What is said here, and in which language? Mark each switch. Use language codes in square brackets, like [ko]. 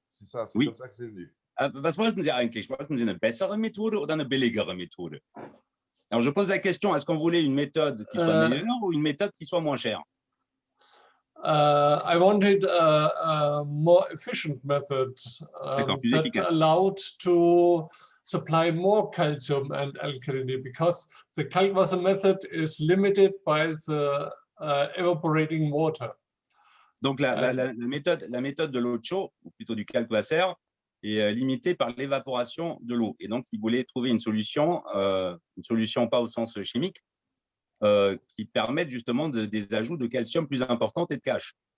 [fr] C'est ça, c'est comme ça que c'est venu. [de] Was wollten Sie eigentlich? Wollten Sie eine bessere Methode oder eine billigere Methode? [fr] Alors, je pose la question, est-ce qu'on voulait une méthode qui soit meilleure ou une méthode qui soit moins chère? [en] I wanted a more efficient method that allowed to supply more calcium and alkalinity, because the Kalkwasser method is limited by the evaporating water. [fr] Donc, la méthode de l'eau chaude, ou plutôt du Kalkwasser, est limitée par l'évaporation de l'eau. Et donc, il voulait trouver une solution pas au sens chimique, qui permette justement des ajouts de calcium plus importants et de cash.